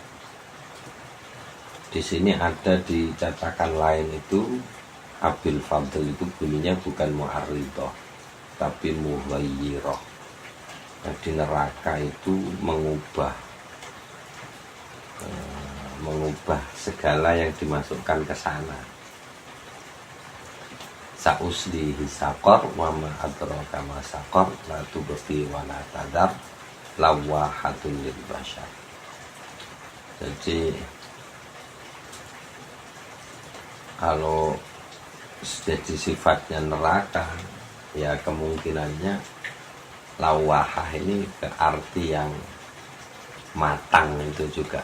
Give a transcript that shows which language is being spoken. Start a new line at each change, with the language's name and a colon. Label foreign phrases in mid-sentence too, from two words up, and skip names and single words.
Indonesian: Di sini ada di cetakan lain itu Abil Fadl itu bunyinya bukan mu'arridoh tapi mughayyiroh. Nah, di neraka itu mengubah segala yang dimasukkan ke sana.
Arabic: سأصليه سقر وما أدراك ما سقر لا تبقي ولا تذر لواحة للبشر.
Indonesian: Jadi kalau jadi sifatnya neraka, ya kemungkinannya lawahah ini ke arti yang matang itu juga.